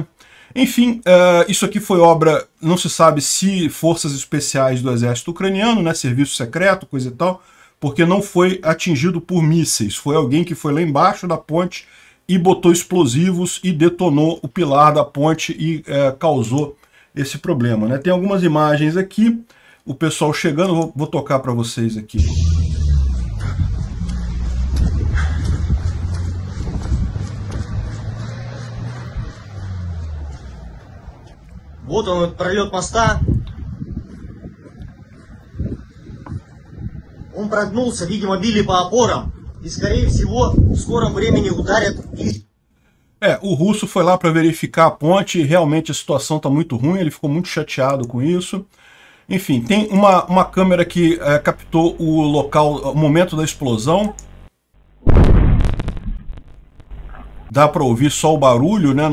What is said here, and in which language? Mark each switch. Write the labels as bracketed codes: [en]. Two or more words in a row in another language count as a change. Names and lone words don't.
[pt] Enfim, isso aqui foi obra, não se sabe se forças especiais do exército ucraniano, né, serviço secreto, coisa e tal, porque não foi atingido por mísseis. Foi alguém que foi lá embaixo da ponte e botou explosivos e detonou o pilar da ponte e causou esse problema, né? Tem algumas imagens aqui, o pessoal chegando, vou tocar para vocês aqui. [ru] Вот он, пролет моста. Он прогнулся, видимо, били по опорам. И, скорее всего, в скором времени ударят. [pt] O russo foi lá para verificar a ponte e realmente a situação está muito ruim, ele ficou muito chateado com isso. Enfim, tem uma câmera que captou o local, o momento da explosão. Dá para ouvir só o barulho, né?